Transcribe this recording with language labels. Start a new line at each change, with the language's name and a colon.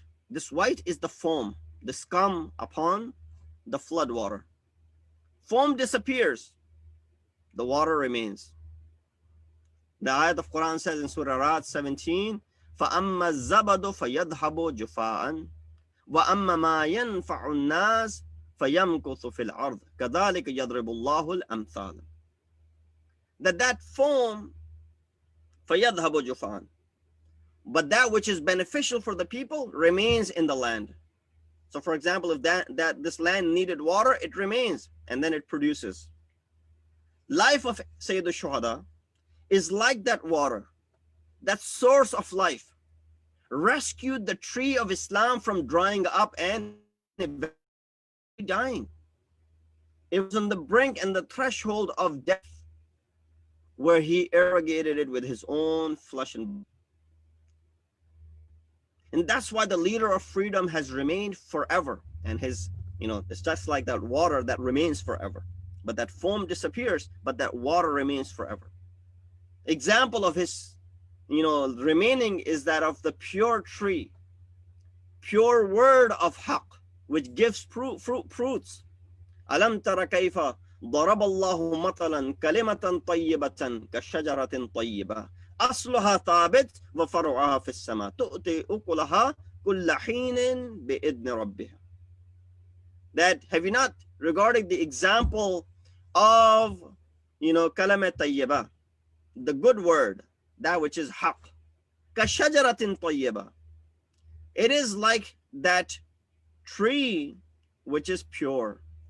English: This white is the foam, the scum upon the flood water. Foam disappears, the water remains. The ayat of Quran says in Surah Ra'd 17,
Arabic: فَأَمَّا الزَّبَدُ فَيَذْهَبُ جُفَاءً وَأَمَّا مَا يَنْفَعُ النَّاسِ فَيَمْكُثُ فِي الْأَرْضِ كَذَلِكَ يَضْرِبُ اللَّهُ الْأَمْثَالَ.
English: That foam,
Arabic: فَيَذْهَبُ جُفَاءً,
English: but that which is beneficial for the people remains in the land. So for example, if this land needed water, it remains and then it produces. Life of Sayyid al-Shuhada is like that water, that source of life, rescued the tree of Islam from drying up and dying. It was on the brink and the threshold of death, where he irrigated it with his own flesh and blood. And that's why the leader of freedom has remained forever. And his, it's just like that water that remains forever. But that foam disappears, but that water remains forever. Example of his, remaining is that of the pure tree, pure word of haqq, which gives fruits.
Arabic: Alam tara kayfa ضرب الله مثلا كلمة طيبة كشجرة طيبة أصلها ثابت وفرعها في السماء تؤتي أكلها كل حين بإذن ربها.
English: That, have you not regarded the example of,
Arabic: كلمة طيبة,
English: the good word, that which is haqq,
Arabic: كشجرة طيبة.
English: It is like that tree which is pure.